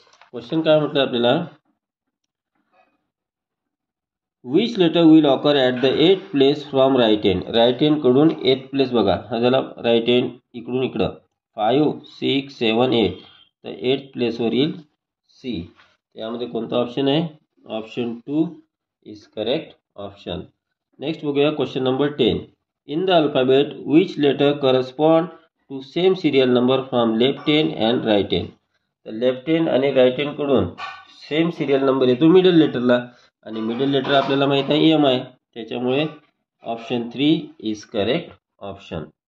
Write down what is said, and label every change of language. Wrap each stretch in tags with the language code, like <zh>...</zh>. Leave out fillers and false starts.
<mr>Question काय म्हटलं आपल्याला,</mr> <en>Which letter will occur at the 8th place from right end.</en> <mr>Right end कडून 8th place बघा, हा झाला राईट एंड इकडून इकडं 5 6 7 8. तर 8th प्लेसवर येईल C. यामध्ये कोणता ऑप्शन आहे,</mr> <en>Option 2 is correct option.</en> <mr>Next बघूया question number 10.</mr> <en>In the alphabet which letter correspond to same serial number from left end and right end.</en> <mr>तर लेफ्ट एंड आणि राईट एंड कडून सेम सिरियल नंबर येतो middle लेटरला, आणि middle letter आपल्याला माहित आहे M आहे. त्याच्यामुळे</mr> <en>Option 3 is correct option.</en>